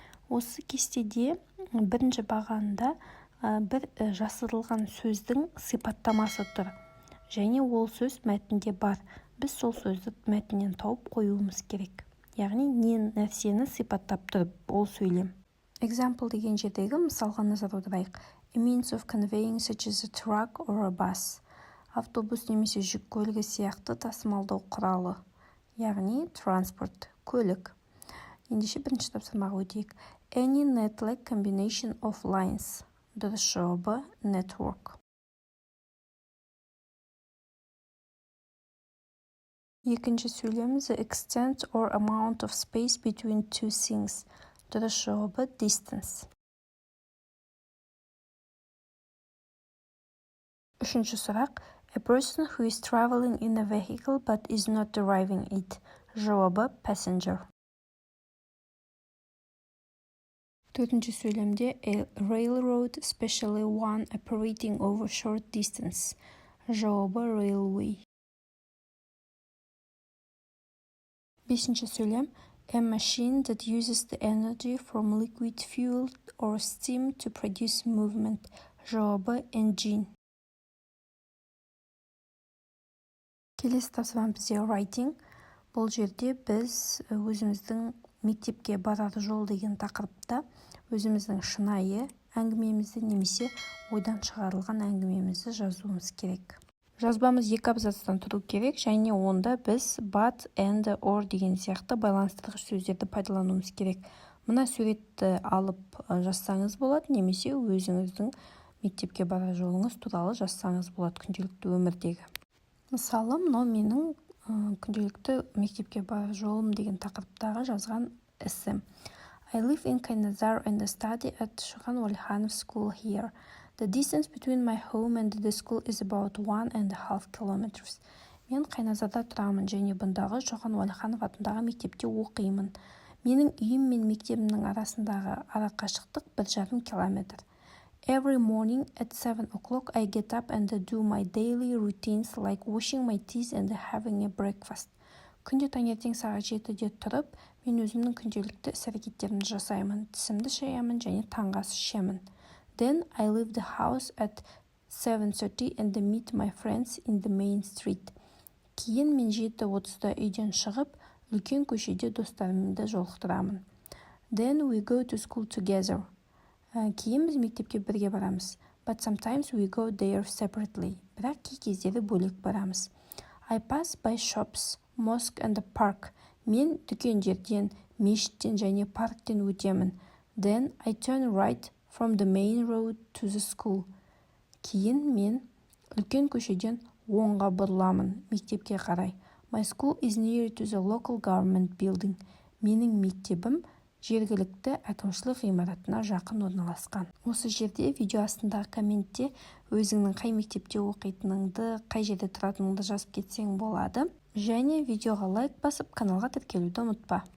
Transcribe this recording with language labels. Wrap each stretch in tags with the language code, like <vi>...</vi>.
<kk>Осы кестеде бірінші бағанында бір жасырылған сөздің сипаттамасы тұр, және ол сөз мәтінде бар. Біз сол сөзді мәтіннен тауып қоюымыз керек. Яғни не нәрсені сипаттап тұрып, ол сөйлем. Example деген жердегі мысалға назар аударайық.</kk> <en>A means of conveying such as a truck or a bus.</en> <kk>Автобус немесе жүк көлігі сияқты тасымалдау құралы. Яғни транспорт, көлік. Ендеше бірінші тапсырмаға өтейік.</kk> <en>Any net-like combination of lines.</en> <kk>Дұрыс жауабы network. Екінші сөйлем</kk> <en>the extent or amount of space between two things.</en> <kk>Дұрыс жауабы distance. Үшінші сұрақ.</kk> <en>A person who is traveling in a vehicle but is not driving it.</en> <kk>Жауабы passenger. Төртінші сөйлемде</kk> <en>a railroad, especially one operating over short distance.</en> <kk>Жауабы railway. Бесінші сөйлем</kk> <en>a machine that uses the energy from liquid fuel or steam to produce movement.</en> <kk>Жауабы engine. Келесі тапсырма бізде writing. Бұл жерде біз өзіміздің мектепке барар жол деген тақырыпта өзіміздің шынайы әңгімемізді немесе ойдан шығарылған әңгімемізді жазуымыз керек. Жазбамыз 2 абзацтан тұру керек, және онда біз but, and, or деген сияқты байланыстырғыш сөздерді пайдалануымыз керек. Мына суретті алып жазсаңыз болады, немесе өзіңіздің мектепке барар жолыңыз туралы жазсаңыз болады күнделікті өмірдегі. Мысалы, мынау менің күнделікті мектепке барар жолым деген тақырыптағы жазған эссем.</kk> <en>I live in Kaynazar and study at Shohan Walhanov school here. The distance between my home and the school is about 1.5 kilometers.</en> <kk>Мен Қайназарда тұрамын және бұндағы Шоқан Уәлиханов атындағы мектепте оқимын. Менің үйім мен мектебімнің арасындағы арақашықтық 1,5 километр.</kk> <en>Every morning at 7 o'clock I get up and do my daily routines like washing my teeth and having a breakfast.</en> <kk>Күнде таңертең сағат 7-де тұрып, мен өзімнің күнделікті іс-әрекеттерімді жасаймын, тісімді шаямын және таңғы ас ішемін.</kk> <en>Then I leave the house at 7:30 and meet my friends in the main street.</en> <kk>Кейін мен 7:30-да үйден шығып, үлкен көшеде достарымды жолықтырамын.</kk> <en>Then we go to school together.</en> <kk>Кейін біз мектепке бірге барамыз.</kk> <en>But sometimes we go there separately.</en> <kk>Бірақ кей кездері бөлек барамыз.</kk> <en>I pass by shops, mosque and the park.</en> <kk>Мен дүкендерден, мешіттен және парктен өтемін.</kk> <en>Then I turn right from the main road to the school.</en> <kk>Кейін мен үлкен көшеден оңға бұрыламын мектепке қарай.</kk> <en>My school is near to the local government building.</en> <kk>Менің мектебім жергілікті әкімшілік ғимаратына жақын орналасқан. Осы жерде видео астындағы комментте өзіңнің қай мектепте оқитыныңды, қай жерде тұратыныңды жазып кетсең болады. Және видеоға лайк басып, каналға тіркелуді ұмытпа.</kk>